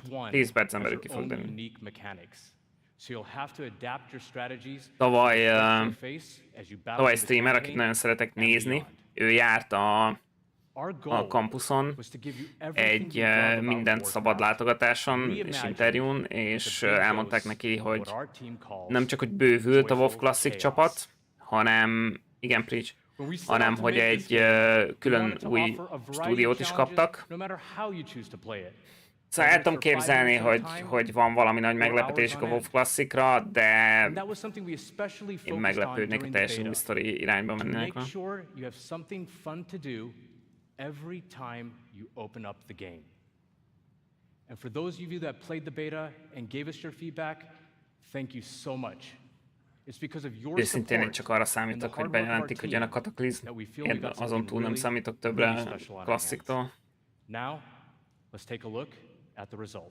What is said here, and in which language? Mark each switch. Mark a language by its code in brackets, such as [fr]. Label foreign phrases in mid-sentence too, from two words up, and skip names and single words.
[hu] 10 percen belül ki fog dönni. Tavaly streamer, akit nagyon szeretek nézni, ő járt a kampuszon egy mindent szabad látogatáson és interjún, és elmondták neki, hogy nem csak, hogy bővült a WoW Classic csapat, hanem, igen, preach, hanem hogy egy külön új stúdiót is kaptak. Szóval el tudom képzelni, hogy van valami nagy meglepetésük a WoW Classicra, de én meglepődnék, hogy teljesen új sztori irányba mennének. [en] Every time you open up the game. And for those of you that played the beta and gave us your feedback, thank you so much. It's because of your [hu] Őszintén én csak arra számítok, hogy bejelentik, hogy jön a Kataklizm. Én azon túl nem számítok többre Classic-tól. [en] Now, let's take a look at the result.